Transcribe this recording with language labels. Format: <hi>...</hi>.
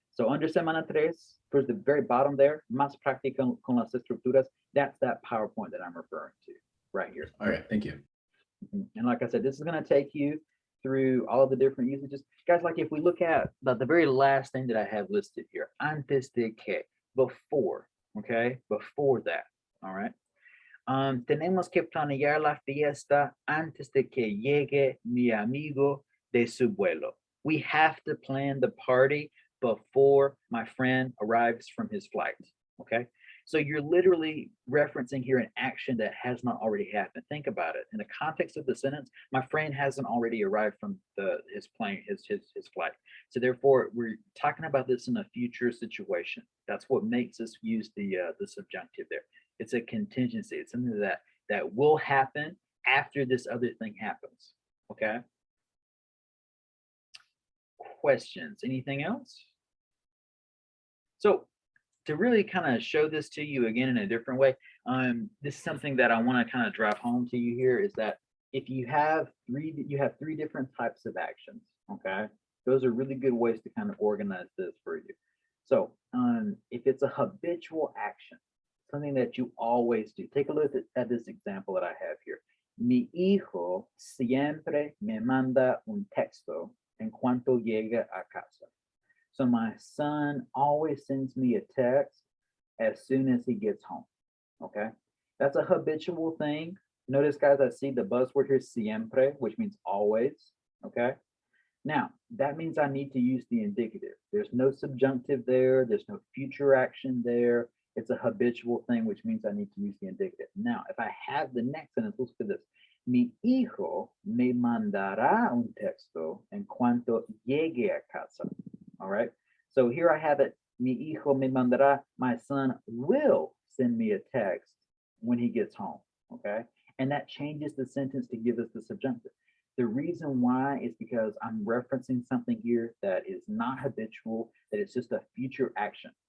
<en>So under Semana 3, towards the very bottom there,</en> <es>más práctica con las estructuras,</es> <en>that's that PowerPoint that I'm referring to right here. All right, thank you. And like I said, this is going to take you through all of the different usages. Guys, like if we look at the very last thing that I have listed here,</en> <es>antes de que,</es> <en>before, okay, before that, all right.</en> <es>Tenemos que planear la fiesta antes de que llegue mi amigo de su vuelo.</es> <en>We have to plan the party before my friend arrives from his flight, okay? So you're literally referencing here an action that has not already happened. Think about it. In the context of the sentence, my friend hasn't already arrived from his plane, his flight. So therefore, we're talking about this in a future situation. That's what makes us use the subjunctive there. It's a contingency. It's something that will happen after this other thing happens. Okay. Questions? Anything else? So to really kind of show this to you again in a different way, this is something that I want to kind of drive home to you here is that if you have three different types of actions. Okay, those are really good ways to kind of organize this for you. So if it's a habitual action, something that you always do, take a look at this example that I have here.</en> <es>Mi hijo siempre me manda un texto en cuanto llega a casa.</es> <en>So my son always sends me a text as soon as he gets home. Okay, that's a habitual thing. Notice, guys, I see the buzzword here, siempre, which means always. Okay, now that means I need to use the indicative. There's no subjunctive there. There's no future action there. It's a habitual thing, which means I need to use the indicative. Now, if I have the next sentence, look at this.</en> <es>Mi hijo me mandará un texto en cuanto llegue a casa.</es> <en>All right. So here I have it.</en> <es>Mi hijo me mandará.</es> <en>My son will send me a text when he gets home. Okay. And that changes the sentence to give us the subjunctive. The reason why is because I'm referencing something here that is not habitual, that it's just a future action.</en>